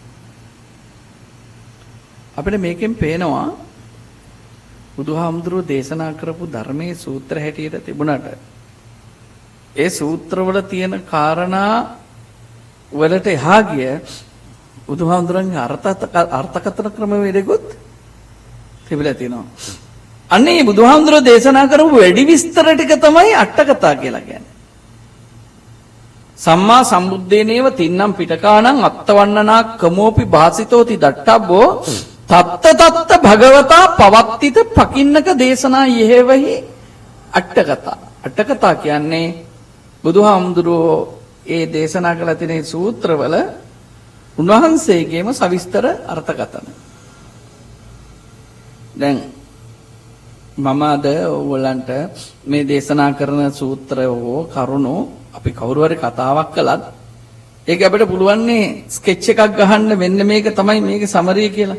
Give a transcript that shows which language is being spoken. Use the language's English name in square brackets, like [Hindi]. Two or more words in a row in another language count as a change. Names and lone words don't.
[Sinhala] අපිට මේකෙන් පේනවා බුදුහාමුදුරුවෝ දේශනා කරපු ධර්මයේ සූත්‍ර හැටියට තිබුණාට ඒ සූත්‍රවල තියෙන කාරණා වලට එහා ගිය බුදුහාමුදුරන්ගේ අර්ථකථන ක්‍රමවේදෙකුත් තිබිලා තියෙනවා. අන්නේ බුදුහාමුදුරෝ දේශනා කරපු වැඩි විස්තර ටික තමයි අට කතා කියලා කියන්නේ. [Pali] සම්මා සම්බුද්දේනේව තින්නම් පිටකාණං අත්තවන්නනා කමෝපි භාසිතෝති දට්ඨබ්බෝ තත්ත තත්ත භගවතා පවත්තිත පකින්නක දේශනා යෙහෙවහි අට කතා. [Sinhala] අට කතා කියන්නේ බුදුහාමුදුරෝ ඒ දේශනා කළ තියෙන සූත්‍රවල උන්වහන්සේගේම සවිස්තර අර්ථකථන. දැන් මම අද ඕගොල්ලන්ට මේ දේශනා කරන සූත්‍රයෝ කරුණෝ අපි කවුරු හරි කතාවක් කළත් ඒක අපිට පුළුවන්නේ ස්කෙච් එකක් ගහන්න මෙන්න මේක තමයි මේකේ සමරිය කියලා.